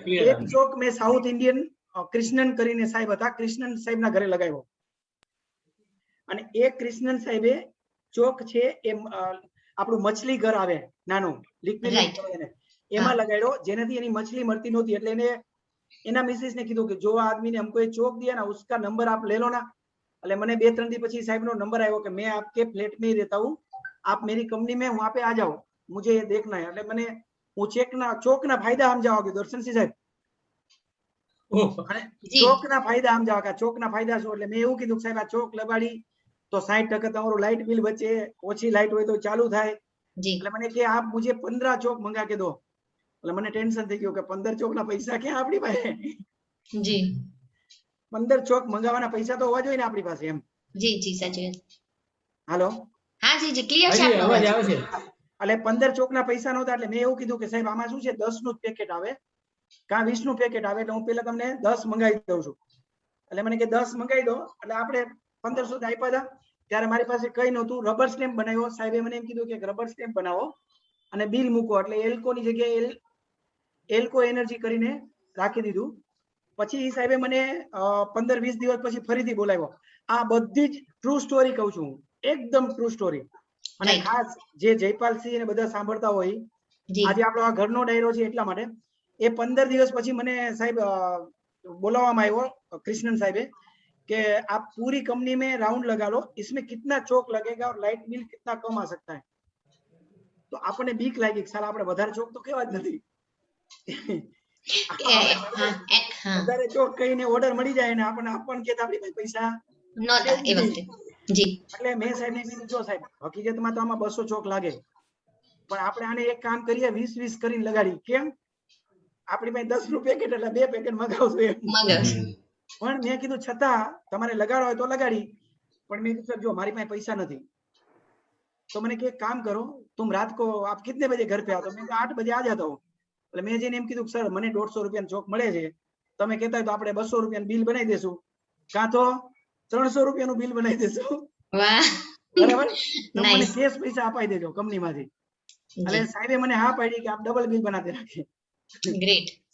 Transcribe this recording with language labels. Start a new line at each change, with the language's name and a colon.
Gujarati: એક ચોક મેં south Indian Krishnan કરીને સાહેબ હતા, કૃષ્ણન સાહેબ ના ઘરે લગાવ્યો. અને એ કૃષ્ણન સાહેબે ચોક છે એમ આપણું મછલી ઘર આવે નાનું લિક્વિડ, એમાં લગાડ્યો, જેનાથી એની મછલી મળતી નહોતી. એટલે એને એના મિસિસ ને કીધું કે જો
Hindi: આદમી ने हमको ये चौक दिया ना, उसका नंबर आप ले लो ना.
Gujarati: એટલે મને 2-3 દી પછી સાહેબ નો નંબર આવ્યો કે
Hindi: मैं आपके फ्लैट में ही रहता हूँ, आप मेरी कंपनी में वहां पे आ जाओ, मुझे ये देखना है.
Gujarati: એટલે મને હું ચોકના ફાયદા સમજાવવા ગયો દર્શનસિંહ સાહેબ. અને ચોકના ફાયદા સમજાવવા કે ચોકના ફાયદા શું? એટલે મેં એવું કીધું સાહેબ આ ચોક લગાડી તો 60% તમારું લાઇટ બિલ બચે, ઓછી લાઇટ હોય તો ચાલુ થાય. એટલે મને કે
Hindi: આપ મુझे 15 ચોક મંગા કે દો.
Gujarati: એટલે મને ટેન્શન થઈ ગયું કે 15 ચોક ના પૈસા ક્યાં આપણી પાસે? જી. 15 ચોક મંગાવવાના પૈસા તો હોવા જોઈએ ને આપણી પાસે એમ. જી જી, સાચું. હાલો. હા જી જી, ક્લિયર છે હજી આપનો અવાજ અવાજ. આવે છે. એટલે 15 ચોક ના પૈસા નહોતા. એટલે મેં એવું કીધું કે સાહેબ આમાં શું છે, 10 નું પેકેટ આવે કાં 20 નું પેકેટ આવે, એટલે હું પેલા તમને 10 મંગાવી દઉં છું. એટલે મને કે 10 મંગાવી દો. એટલે આપણે 1500 આપ્યા હતા. ત્યારે મારી પાસે કઈ નહોતું, રબર સ્ટેમ્પ બનાવ્યો. સાહેબે મને એમ કીધું કે રબર સ્ટેમ્પ બનાવો અને બિલ મૂકો. એટલે એલ્કો ની જગ્યાએ એલ્કો એનર્જી કરીને રાખી દીધું. પછી સાહેબે મને 15-20 દિવસ પછી ફરીથી બોલાવ્યો. આ બધી જ ટ્રુ સ્ટોરી કહું છું, એકદમ ટ્રુ સ્ટોરી. અને ખાસ જે જયપાલસિંહ ને બધા સાંભળતા હોય, આજે આપણો આ ઘરનો ડાયરો છે એટલા માટે. એ 15 દિવસ પછી મને સાહેબ બોલાવવામાં આવ્યો
Hindi: कृष्णन साहब कि आप पूरी कंपनी में राउंड लगा लो, इसमें कितना चौक लगेगा और लाइट बिल कितना कम आ सकता है. तो आपने बीक लागी कि साला
Gujarati: આપણે વધારે ચોક તો કેવા જ નથી. વધારે ચોક કહીને ઓર્ડર મળી જાય ને આપણને આપણ કે આપણી પાસે પૈસા નહોતા એ વખતે. જી. એટલે મેં સાહેબને કીધું જો સાહેબ હકીકતમાં તો આમાં 200 ચોક લાગે, પણ આપણે આને એક કામ કરીએ 20-20 કરીને લગાડી. કેમ? આપણી પાસે 10 નું પેકેટ એટલે 2 પેકેટ મગાવશું એમ. પણ મેં કીધું છતાં તમારે લગાડો હોય તો લગાડી. પણ મેં કીધું જો મારી પાસે પૈસા નથી
Hindi: तो मैंने कहा काम करो तुम रात को आप कितने बजे घर पे आओ? तो मैं 8 बजे आ जाता हूँ.
Gujarati: એટલે મેં જેને એમ કીધું સર મને 150 રૂપિયાનો ચોક મળે છે, તમે કહેતા હોય તો આપણે 200 રૂપિયાનું બિલ બનાવી દેશું, કાં તો 300 રૂપિયાનું બિલ બનાવી દેશું. વાહ, બરાબર. મને કેશ પૈસા અપાઈ દેજો કંપનીમાંથી. એટલે સાહેબે મને હા પાડી કે આપ ડબલ બિલ બનાવી રાખીએ. ગ્રેટ.